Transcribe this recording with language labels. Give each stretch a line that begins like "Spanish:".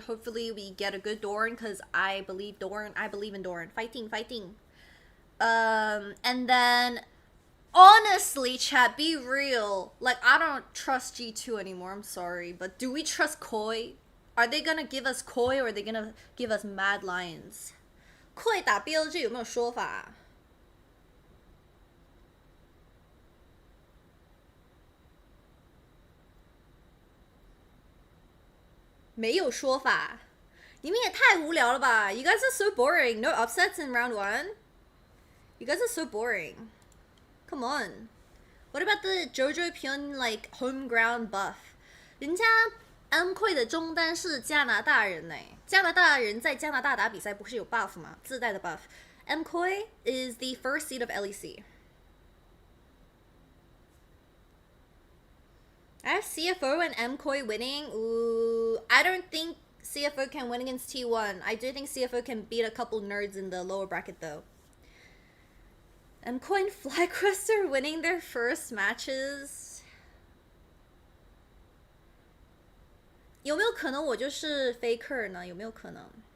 English: Hopefully we get a good Doran because I believe in Doran. Fighting. And then honestly, chat, be real. Like, I don't trust G2 anymore. I'm sorry, but do we trust Koi? Are they gonna give us Koi or are they gonna give us Mad Lions?
Chinese: Koi 打 BLG 有没有说法？没有说法，你们也太无聊了吧 ！
English: You guys are so boring. No upsets in round 1. You guys are so boring. Come on. What about the JoJo Pyun like home ground buff?
Chinese: 人家 MK 的中单是加拿大人欸，加拿大人在加拿大打比赛不是有 buff 吗？自带的 buff.
English: MK is the first seed of LEC. I have CFO and MKOI winning. Ooh, I don't think CFO can win against T1. I do think CFO can beat a couple nerds in the lower bracket though. MKOI and FlyQuest are winning their first matches.
Chinese: 有没有可能我就是 faker 呢？有没有可能？